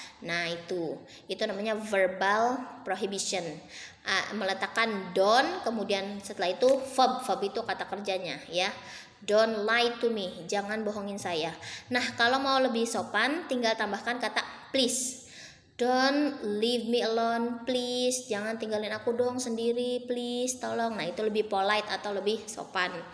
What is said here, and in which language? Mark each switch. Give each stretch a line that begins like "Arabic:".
Indonesian: Nah, itu namanya verbal prohibition. Meletakkan don't, kemudian setelah itu verb itu kata kerjanya, ya.
English: Don't lie to me,
Indonesian: jangan bohongin saya. Nah, kalau mau lebih sopan tinggal tambahkan kata please.
English: Don't leave me alone, please.
Indonesian: Jangan tinggalin aku dong sendiri, please, tolong. Nah, itu lebih polite atau lebih sopan.